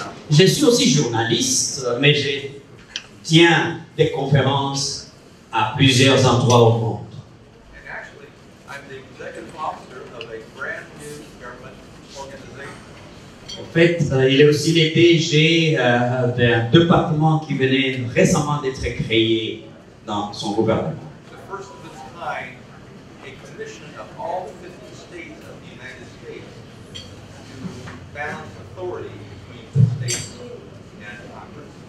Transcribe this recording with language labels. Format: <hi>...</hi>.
<fr>Je suis aussi journaliste, mais j'ai tient des conférences à plusieurs endroits au monde.</fr> <en>And actually, I'm the executive officer of a brand new government organization.</en> <fr>En fait, il est aussi le DG d'un département qui venait récemment d'être créé dans son gouvernement.</fr> <en>The first of its kind, a commission of all 50 states of the United States to balance authority between the states and Congress.</en>